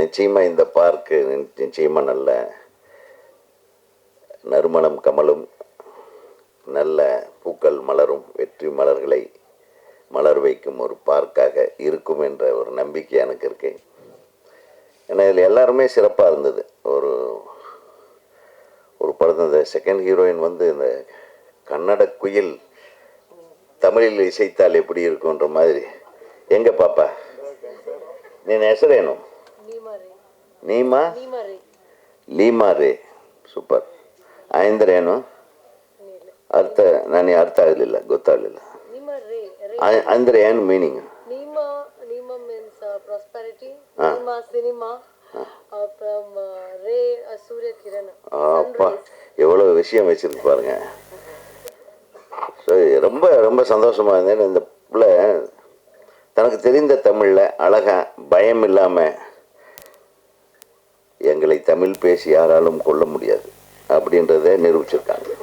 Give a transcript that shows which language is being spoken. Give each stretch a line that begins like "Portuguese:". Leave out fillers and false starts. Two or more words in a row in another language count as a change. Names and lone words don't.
Tamil: நிச்சயமாக இந்த பார்க்கு நிச்சயமாக நல்ல நறுமணம் கமலும், நல்ல பூக்கள் மலரும், வெற்றி மலர்களை மலர் வைக்கும் ஒரு பார்க்காக இருக்கும் என்ற ஒரு நம்பிக்கை எனக்கு இருக்கு. ஏன்னா இதில் எல்லாருமே சிறப்பாக இருந்தது. ஒரு படத்தில் இந்த
English: second heroine
Tamil: வந்து இந்த கன்னட குயில் தமிழில் இசைத்தால் எப்படி இருக்குன்ற மாதிரி. எங்க பாப்பா
Kannada: ನೀನು ಹೆಸರೇನು? ಲೀಮಾ ರೇ. ಸೂಪರ್. ಅಂದರೆ ಏನು ಅರ್ಥ? ನನಗೆ ಅರ್ಥ ಆಗಲಿಲ್ಲ, ಗೊತ್ತಾಗಲಿಲ್ಲ. ಅಂದರೆ ಏನು ಮೀನಿಂಗ್?
Tamil: அப்பா எவ்வளோ விஷயம் வச்சிருக்கு பாருங்க. ஸோ ரொம்ப ரொம்ப சந்தோஷமாக இருந்தேன். இந்த பிள்ளை தனக்கு தெரிந்த தமிழில் அழகாக பயம் இல்லாமல் எங்களை தமிழ் பேசி யாராலும் கொள்ள முடியாது அப்படின்றத நிரூபிச்சிருக்காங்க.